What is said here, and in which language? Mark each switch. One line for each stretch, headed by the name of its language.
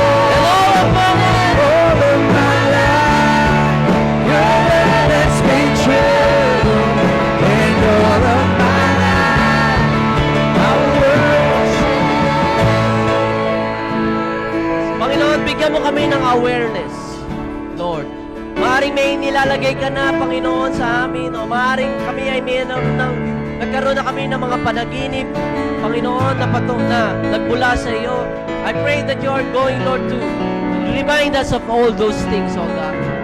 English: And all of my life, your word has been true. And all of my life, I worship.
Filipino: Panginoon, bigyan mo kami ng awareness, Lord. Maaring may nilalagay ka na, Panginoon, sa amin, o maaring kami ay nagkaroon na kami ng mga panaginip, Panginoon, na nagmula sa iyo.
English: I pray that you are going, Lord, to remind us of all those things, O God.